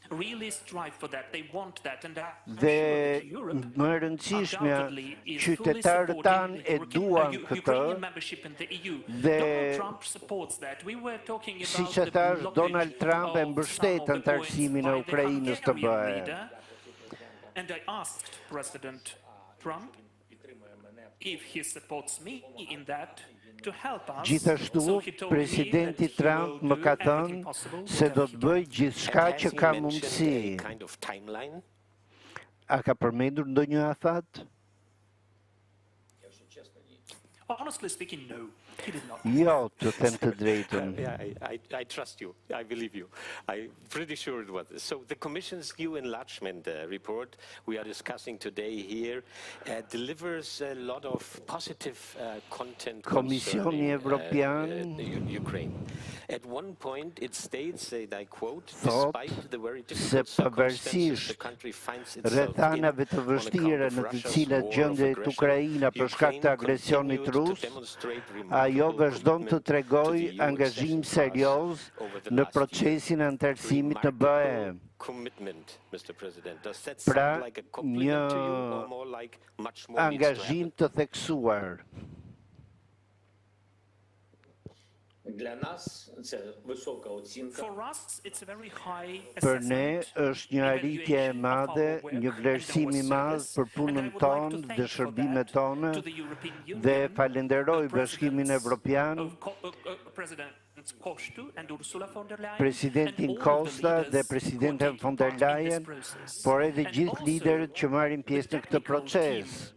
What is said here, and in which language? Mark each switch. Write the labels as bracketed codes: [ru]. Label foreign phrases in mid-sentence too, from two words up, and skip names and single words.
[sq] Dhe më e rëndësishmja, qytetarët tanë e duan këtë dhe si që thash, Donald Trump e mbështet antarësimin e Ukrainës të BE. [en] And I asked President Trump if he supports me in that. [sq] Gjithashtu, presidenti Trump më ka thënë se do të bëj gjithçka që ka mundësi. A ka përmendur ndonjë afat? [en] Honestly speaking, no, he did not. [sq] Jo, të them të drejtën. [en] Yeah, I trust you. I believe you. I'm pretty sure it was. So the Commission's new enlargement report we are discussing today here delivers a lot of positive content [sq] Komisioni [en] concerning [sq] Evropian [en] Ukraine. At one point it states, and I quote, [sq] thot [en] despite the very [sq] se [en] difficult circumstances the [sq] pavarësisht [en] country finds itself in [sq] rrethanave të [en] on [sq] vështira [en] account [sq] në [en] of [sq] të [en] Russia's [sq] cilat [en] war of [sq] gjendet [en] aggression, [sq] Ukraina për shkak të agresionit rus, ajo vazhdon të tregoj angazhim serioz në procesin e antarësimit në BE. Pra, një angazhim të theksuar. [en] For us, it's a very high [sq] Për ne [en] assessment. [sq] është një arritje e madhe, një vlerësim i madh për punën tonë dhe shërbimet tona dhe falenderoj Bashkimin Evropian, Presidentin Costa dhe Presidenten von der Leyen, por edhe gjithë liderët që marrin pjesë në këtë proces.